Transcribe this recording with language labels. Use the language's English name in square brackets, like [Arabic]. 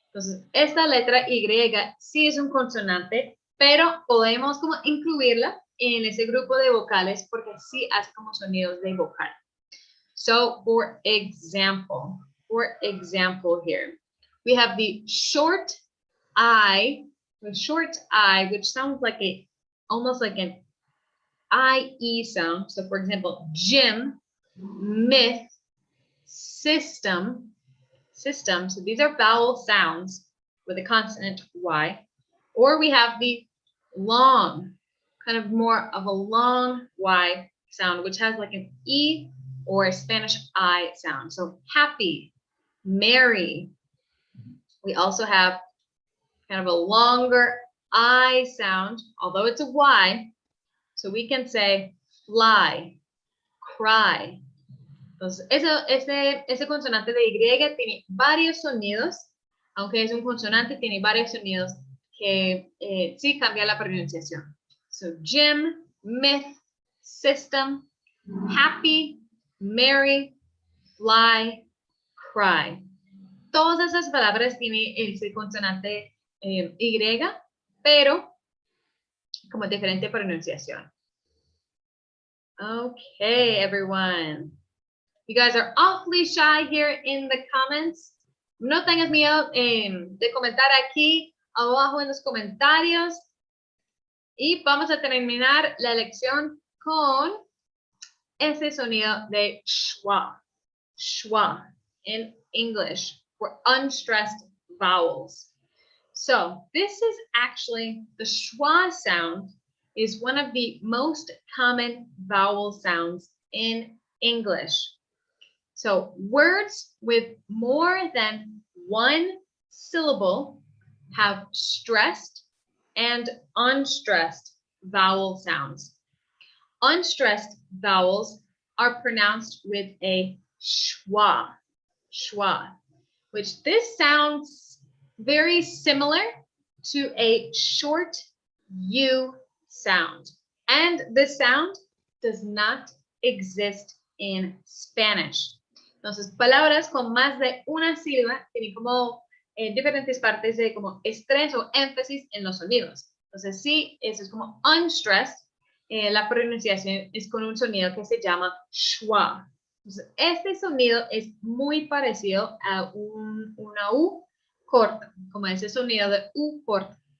[Spanish] Entonces, esta letra Y sí es un consonante, pero podemos como incluirla en ese grupo de vocales porque sí hace como sonidos de vocal. [English] So, for example here, we have the short I, which sounds like almost like an IE sound. So, for example, gym, myth, system. So these are vowel sounds with a consonant Y. Or we have the long, kind of more of a long Y sound, which has like an E or a Spanish I sound. So happy, merry. We also have kind of a longer I sound, although it's a Y. So we can say fly, cry. [Spanish] Entonces, ese consonante de Y tiene varios sonidos, aunque es un consonante, tiene varios sonidos que sí cambia la pronunciación. [English] So, gym, myth, system, happy, merry, fly, cry. [Spanish] Todas esas palabras tienen ese consonante Y, pero como diferente pronunciación. [English] Okay, everyone. You guys are awfully shy here in the comments. [Spanish] No tengas miedo de comentar aquí abajo en los comentarios. Y vamos a terminar la lección con ese sonido de schwa. [English] schwa in English for unstressed vowels. So this is actually, the schwa sound is one of the most common vowel sounds in English. So words with more than one syllable have stressed and unstressed vowel sounds. Unstressed vowels are pronounced with a schwa, schwa, which this sounds very similar to a short U sound. And this sound does not exist in Spanish. [Spanish] Entonces, palabras con más de una sílaba tienen como diferentes partes de como estrés o énfasis en los sonidos. Entonces, sí, eso es como unstressed. La pronunciación es con un sonido que se llama schwa. Entonces, este sonido es muy parecido a una U corta, como ese sonido de U corta.